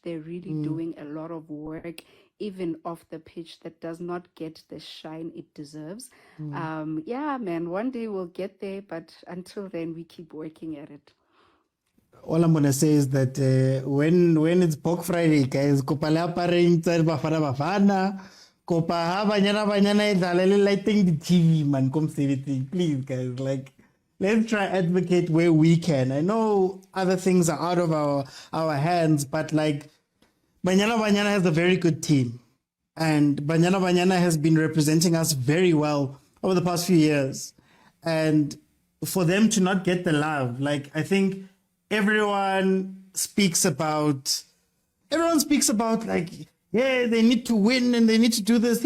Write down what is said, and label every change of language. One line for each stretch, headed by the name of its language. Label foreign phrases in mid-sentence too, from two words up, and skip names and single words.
English: They're really doing a lot of work, even off the pitch, that does not get the shine it deserves. Yeah, man, one day we'll get there, but until then, we keep working at it. All I'm gonna say is that when it's Pork Friday, guys,
Southern Sotho: kopa le apareng tsa bafana, kopa ha banyana idlalele
English: lighting the TV, man, Komphela, please, guys, like, let's try advocate where we can. I know other things are out of our hands, but like, Banyana has a very good team, and Banyana has been representing us very well over the past few years, and for them to not get the love, like, I think everyone speaks about like yeah, they need to win and they need to do this.